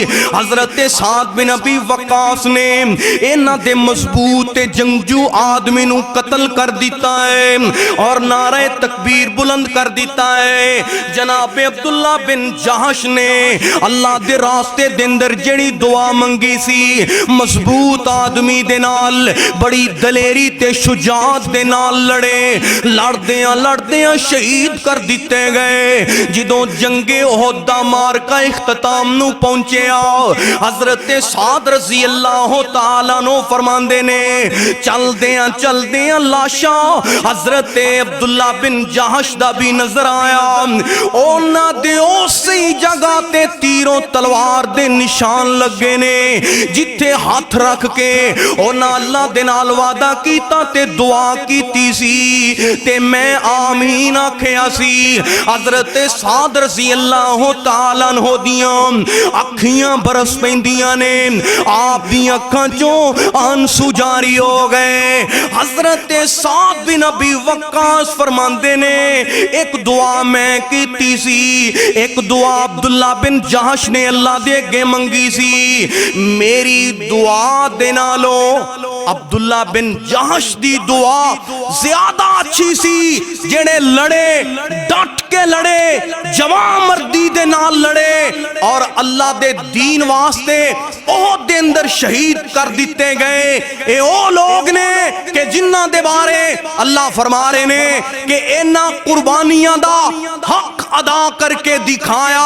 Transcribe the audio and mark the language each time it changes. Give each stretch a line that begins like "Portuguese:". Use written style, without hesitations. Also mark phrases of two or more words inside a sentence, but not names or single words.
Punjabi: حضرت سعد بن ابی وقاص نے اینا دے مضبوط جنگجو آدمی نو قتل کر دیتا ہے اور نعرہ تکبیر بلند کر دیتا ہے. جناب عبداللہ بن جہش نے اللہ دے راستے دے اندر جڑی دعا منگی سی, مضبوط آدمی دے نال بڑی دلیری تے شجاعت دے نال لڑے, لڑدیاں شہید کر دیتے گئے. جدوں جنگ احد دا مارکہ اختتام نو پہنچیا, حضرت سعد رضی اللہ تعالیٰ عنہ فرماندے نے چل دیاں لاشاں حضرت عبداللہ بن جہش دا بھی نظر آیا. اونا دے اسی جگہ تے تیروں تلوار دے نشان لگے نے جتھے ہاتھ رکھ کے اونا اللہ دے نال وعدہ کیتا تے دعا کیتی سی تے میں آمین آکھیا سی. حضرت سعد رضی اللہ تعالیٰ عنہ دیاں اکھیاں برس پیندیاں نے, آپ دی اکھاں چوں آنسو جاری ہو گئے. حضرت سعد بن ابی وقاص فرماندے نے ایک دعا میں کیتی سی, ایک دعا عبداللہ بن جہش نے اللہ دے گے منگی سی. میری دعا دے نالو عبداللہ بن جہش دی دعا زیادہ اچھی سی, جڑے لڑے ڈٹ کے لڑے, جوان مردی دے نال لڑے, اور اللہ دے دین واسطے احد دے اندر شہید کر دیتے گئے، اے او لوگ نے کہ جنہاں دے بارے اللہ فرما رہے نے کہ انہاں قربانیاں دا حق ادا کر کے دکھایا۔